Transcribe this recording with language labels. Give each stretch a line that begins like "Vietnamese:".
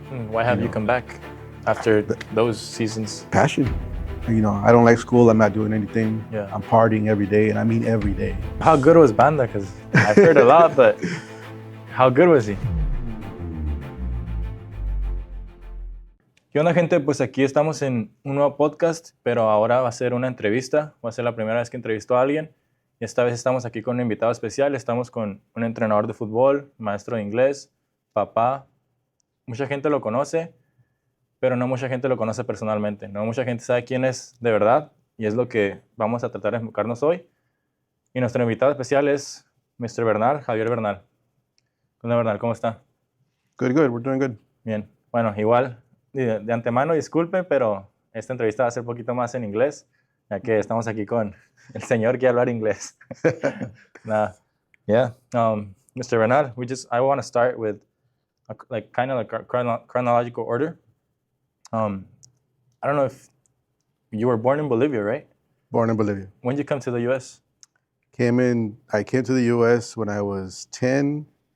English: Why have you come back after those seasons? Passion. You know, I don't like school. I'm not doing anything. Yeah. I'm partying every day, and I mean every day. How good was Banda? Because I've heard a lot, but how good was he?
Spanish: ¿Qué onda, gente? Pues aquí estamos en un nuevo podcast, pero ahora va a ser una entrevista. Va a ser la primera vez que entrevisto a alguien. Y esta vez estamos aquí con un invitado especial. Estamos con un entrenador de fútbol, maestro de inglés, papá. Mucha gente lo conoce, pero no mucha gente lo conoce personalmente. No mucha gente sabe quién es de verdad. Y es lo que vamos a tratar de enfocarnos hoy. Y nuestro invitado especial es Mr. Bernal, Javier Bernal. ¿Qué onda, Bernal? ¿Cómo está?
English: Good. We're doing good.
Spanish: Bien. Bueno, igual, de antemano, disculpe, pero esta entrevista va a ser un poquito más en inglés, ya que estamos aquí con el señor que habla inglés.
English: Yeah. Mr. Bernal, I want to start with chronological order. I don't know if you were born in Bolivia, right? Born in Bolivia. When did you come to the U.S.? I came to the U.S. when I was 10.